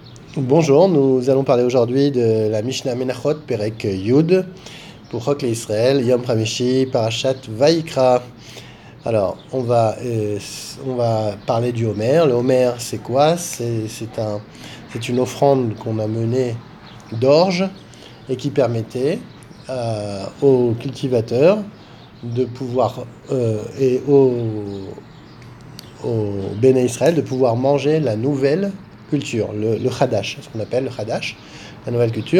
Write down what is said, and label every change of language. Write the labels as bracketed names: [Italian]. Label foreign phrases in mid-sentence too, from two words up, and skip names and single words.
[French] Bonjour, nous allons parler aujourd'hui de la Mishnah Menachot Perek Yud pour Chok Israël, [Hebrew] יום חמישי, [French] Parashat Vayikra. Alors, on va parler du Homer. Le Homer, c'est quoi? C'est une offrande qu'on a menée d'orge et qui permettait aux cultivateurs de pouvoir et au Béné Israël de pouvoir manger la nouvelle culture, le Hadash, ce qu'on appelle le Hadash, la nouvelle culture.